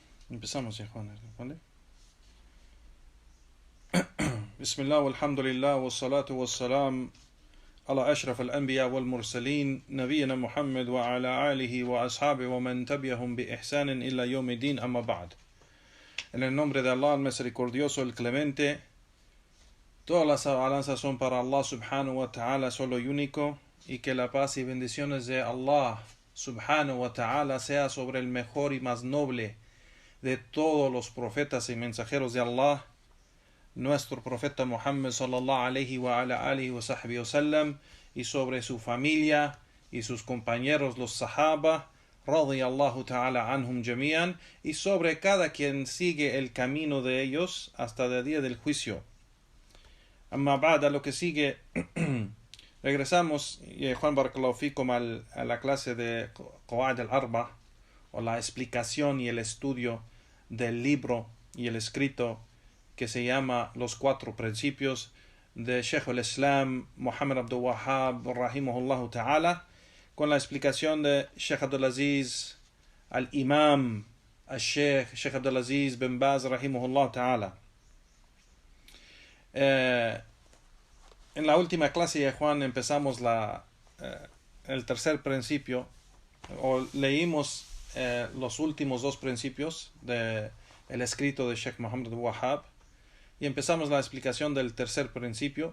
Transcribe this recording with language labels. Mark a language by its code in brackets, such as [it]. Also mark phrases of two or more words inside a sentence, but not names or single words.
[es] Empezamos ya, Juan, ¿vale? [ar] بسم الله والحمد لله والصلاة والسلام على أشرف الأنبياء والمرسلين نبينا محمد وعلى آله وأصحابه ومن تبعهم بإحسان إلى يوم الدين أما بعد. [es] En el nombre de Allah, el misericordioso, el clemente, todas las alabanzas son para Allah [ar] سبحانه وتعالى, [es] solo y único, y que la paz y bendiciones de Allah [ar] سبحانه وتعالى [es] sea sobre el mejor y más noble de todos los profetas y mensajeros de Allah, nuestro profeta Muhammad [ar] صلى الله عليه وعلى آله وصحبه وسلم, [es] y sobre su familia y sus compañeros los sahaba [ar] رضي الله تعالى عنهم جميعا, [es] y sobre cada quien sigue el camino de ellos hasta el día del juicio. [ar] أما بعد, [es] lo que sigue, regresamos, Juan [ar] بارك الله فيكم, [es] a la clase de Qawaid al-Arba, o la explicación y el estudio del libro y el escrito que se llama Los Cuatro Principios de Sheikh al-Islam Muhammad Abdul Wahhab [ar] رحمه الله تعالى, [es] con la explicación de Sheikh Abdulaziz al-Imam Sheikh Abdulaziz bin Baz [ar] رحمه الله تعالى. [es] En la última clase de Juan empezamos el tercer principio, o leímos los últimos dos principios del escrito de Sheikh Muhammad Abdul Wahhab, y empezamos la explicación del tercer principio.